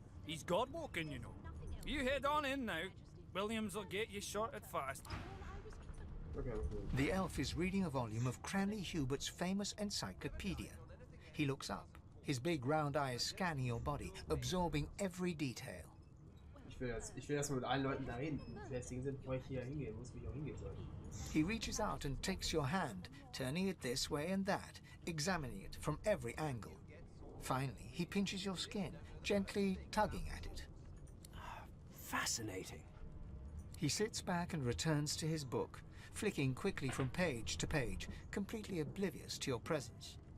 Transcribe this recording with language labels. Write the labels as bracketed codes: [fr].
[en] He's God-woken, you know. You head on in now. Williams will get you sorted fast. Okay, okay. The elf is reading a volume of Cranley Hubert's famous encyclopedia. He looks up, his big round eyes scanning your body, absorbing every detail. [de] Ich will erstmal mit allen Leuten da reden, die lästig sind, bevor ich hier hingehen muss, wie ich auch hingehen soll. [en] He reaches out and takes your hand, turning it this way and that, examining it from every angle. Finally, he pinches your skin, gently tugging at it. Fascinating. He sits back and returns to his book, flicking quickly from page to page, completely oblivious to your presence.